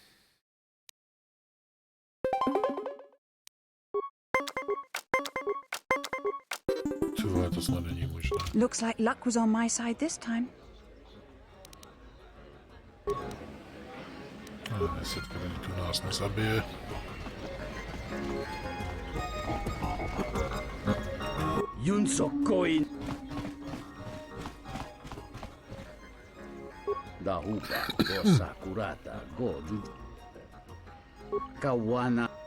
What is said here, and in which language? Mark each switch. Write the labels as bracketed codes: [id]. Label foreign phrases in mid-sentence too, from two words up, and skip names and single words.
[cs] Tohle to snad není možné. [en] Looks like luck was on my side this time. [cs] 10 kreditů nás nezabije. Yunsokoin. Dahuka, go Sakurata, go Ju. Kawana.